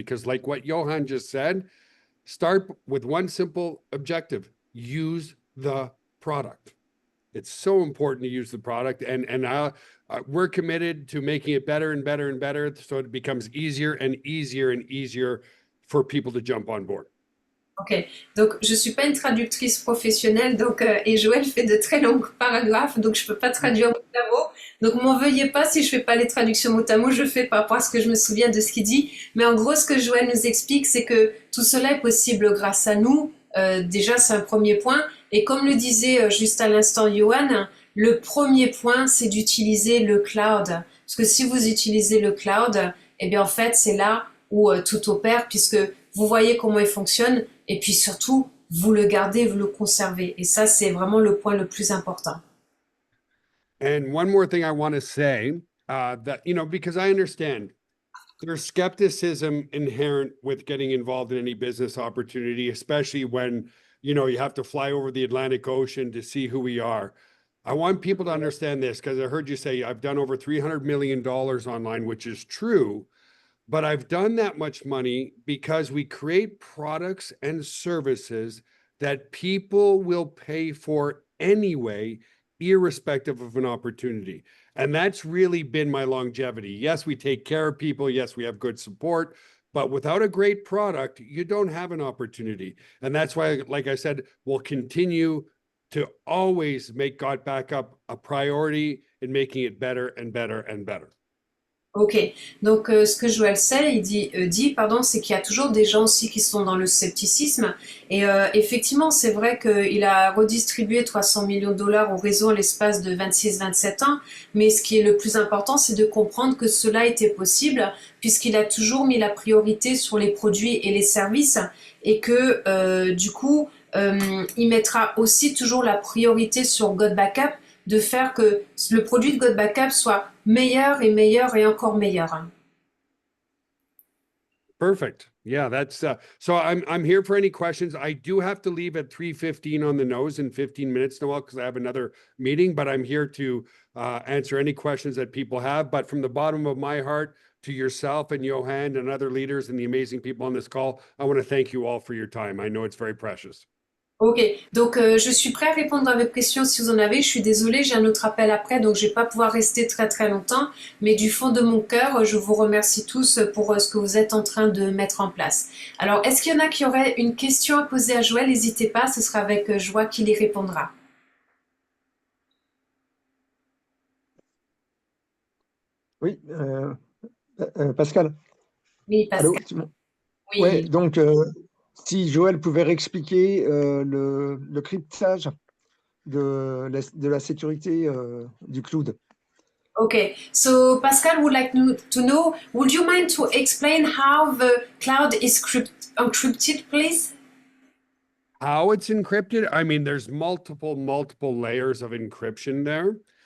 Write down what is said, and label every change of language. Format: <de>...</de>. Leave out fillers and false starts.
<en>Because like what Johan just said, start with one simple objective: use the product. It's so important to use the product, and we're committed to making it better and better and better, so it becomes easier and easier and easier for people to jump on board.</en> <fr>ok, donc je suis pas une traductrice professionnelle, donc et Joël fait de très longs paragraphes, donc je peux pas traduire mot à mot. Donc m'en veuillez pas si je fais pas les traductions mot à mot, je fais pas parce que je me souviens de ce qu'il dit. Mais en gros, ce que Joël nous explique, c'est que tout cela est possible grâce à nous. Déjà, c'est un premier point. Et comme le disait juste à l'instant Johan, le premier point, c'est d'utiliser le cloud. Parce que si vous utilisez le cloud, eh bien en fait, c'est là où tout opère, puisque vous voyez comment il fonctionne, et puis surtout, vous le gardez, vous le conservez. Et ça, c'est vraiment le point le plus important.</fr> <en>And one more thing I want to say, that, you know, because I understand there's skepticism inherent with getting involved in any business opportunity, especially when, you know, you have to fly over the Atlantic Ocean to see who we are. I want people to understand this, because I heard you say I've done over $300 million online, which is true, but I've done that much money because we create products and services that people will pay for anyway, irrespective of an opportunity. And that's really been my longevity. Yes, we take care of people. Yes, we have good support, but without a great product, you don't have an opportunity. And that's why, like I said, we'll continue to always make God Backup a priority in making it better and better and better.</en> <fr>Ok, donc ce que Joël sait, dit pardon, c'est qu'il y a toujours des gens aussi qui sont dans le scepticisme. Et effectivement, c'est vrai qu'il a redistribué 300 millions de dollars au réseau en l'espace de 26-27 ans. Mais ce qui est le plus important, c'est de comprendre que cela était possible puisqu'il a toujours mis la priorité sur les produits et les services et que du coup, il mettra aussi toujours la priorité sur God Backup de faire que le produit de God Backup soit meilleur et meilleur et encore meilleur.</fr> <en>Perfect. Yeah, that's so I'm here for any questions. I do have to leave at 3:15 on the nose in 15 minutes, Noel, because I have another meeting, but I'm here to answer any questions that people have. But from the bottom of my heart to yourself and Johan and other leaders and the amazing people on this call, I want to thank you all for your time. I know it's very precious.</en> <fr>Ok, donc je suis prêt à répondre à vos questions si vous en avez. Je suis désolée, j'ai un autre appel après, donc je vais pas pouvoir rester très très longtemps. Mais du fond de mon cœur, je vous remercie tous pour ce que vous êtes en train de mettre en place. Alors, est-ce qu'il y en a qui auraient une question à poser à Joël? N'hésitez pas, ce sera avec joie qu'il y répondra. Oui, Pascal. Oui, Allô? Pascal. Ouais, Oui. donc si Joël pouvait réexpliquer le cryptage de la sécurité du cloud.</fr> <en>Okay, so Pascal would like to know, would you mind to explain how the cloud is encrypted, please? How it's encrypted? I mean, there's multiple layers of encryption there.</en>